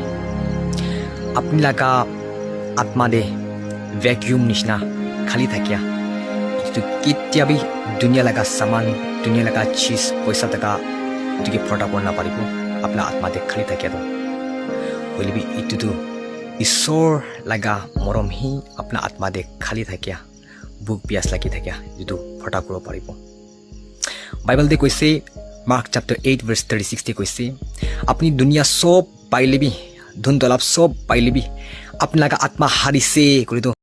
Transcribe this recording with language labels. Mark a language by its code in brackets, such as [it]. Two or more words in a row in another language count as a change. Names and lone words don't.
[nag] Apni laga atma de vacuum nishna khali thakia itu kitya bi dunia laga saman dunia laga cheez paisa taka tuki phota korna paribo apna atma de khali thakia to hoile bi itu tu isor laga morom hi apna atma de khali thakia buk pias lagi thakia itu phota koro paribo bible de koise [en] mark chapter 8 verse 36 [nag] te koise apni dunia sob paile bi dhun dolap sob paile bi apna laga atma harise kori to